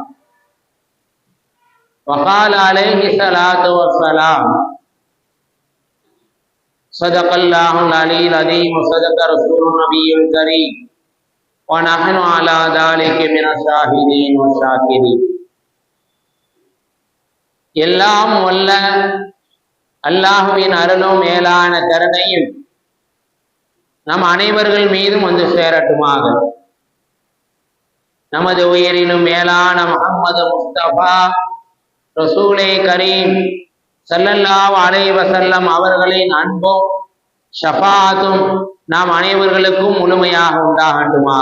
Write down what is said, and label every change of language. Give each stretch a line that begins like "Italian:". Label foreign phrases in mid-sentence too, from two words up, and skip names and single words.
Arabic: وقال عليه الصلاة والسلام: صدق الله العلي العظيم وصدق رسول النبي الكريم ونحن على ذلك من الشاهدين والشاكرين.
Tamil: எல்லாம் வல்ல அல்லாஹ்வின் அருளும் மேலான கருணையும் நம் அனைவர்கள் மீதும் வந்து சேரட்டுமாக. நமது உயிரிலும் மேலான முஹம்மது முஸ்தபா ரசூலே கரீம்
Arabic: صلى الله عليه وسلم
Tamil: அவர்களின் அன்பும் ஷஃபாஅத்தும் நாம் அனைவர்களுக்கும் முழுமையாக உண்டாகட்டுமாக.